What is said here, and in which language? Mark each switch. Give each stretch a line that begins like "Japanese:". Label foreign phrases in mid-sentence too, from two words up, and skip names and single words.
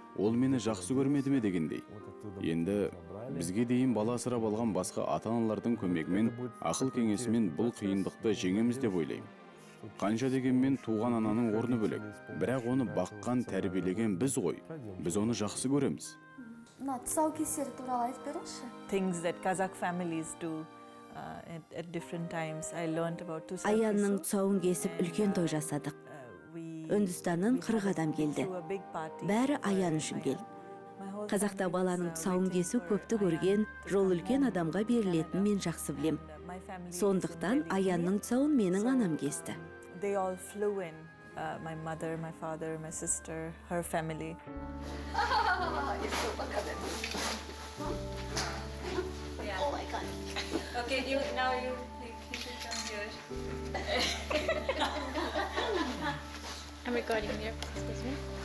Kazakh: Ол мені жақсы көрмеді ме дегендей. Енді Бізге дейін бала асырап алған басқа ата-аналардың көмегімен, ақыл кеңесімен бұл қиындықты жеңеміз деп ойлаймын. Қанша дегенмен туған ананың орны бөлек, бірақ оны баққан, тәрбиелеген біз ғой. Біз оны жақсы көреміз. Мына тұсаукесері туралы айтып беріңізші.
English: Things that Kazakh families do at different times. I learned about
Kazakh: Аянның тұсауын кесіп үлкен той жасадық. Үндістаннан 40 адам келді. Бәрі Аян үшін келді. Қазақта баланың тұсауын кесу көпті көрген, жол үлкен адамға берілетін мен жақсы білем. Сондықтан Аянның тұсауын менің анам кесті.
English: They all flew in. My mother, my father, my sister, her family. Oh my god. Okay, now you should come here. I'm recording here. Excuse me.